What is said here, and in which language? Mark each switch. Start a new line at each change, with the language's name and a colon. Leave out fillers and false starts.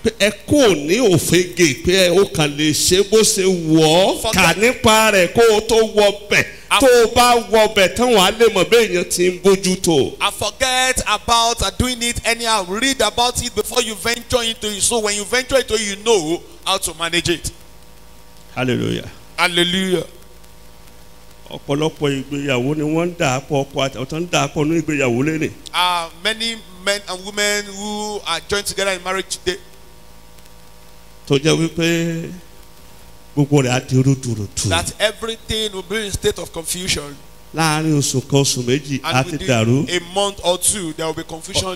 Yoruba: Pé ẹ kò ní òfegè pé ó kàn lè ṣe bó ṣe wọ̀ ọ́, kà nípa rẹ̀ kó o tó wọ bẹ̀. Tó o bá wọ bẹ̀ tán wàá lè mọ̀ bẹ́ẹ̀ yẹn ti ń bójú tó.
English: I forget about doing it anyhow. Read about it before you venture into it. So when you venture into it, you know how to manage it. Hallelujah. Hallelujah.
Yoruba: Ọ̀pọ̀lọpọ̀ ìgbéyàwó ni wọ́n ń dà á pọ̀ ọkọ àti ọ̀tọ̀ ń dà á pọ̀ ní ìgbéyàwó lẹ́nìí.
English: Many men and women who are joined together in marriage today,
Yoruba: Tó jẹ́ wípé gbogbo rẹ̀ á di rúdurùdu.
English: that everything will be in a state of confusion.
Yoruba: Láàárín oṣù kan oṣù méjì á
English: And
Yoruba: ti dàrú.
English: within a month or two, there will be confusion.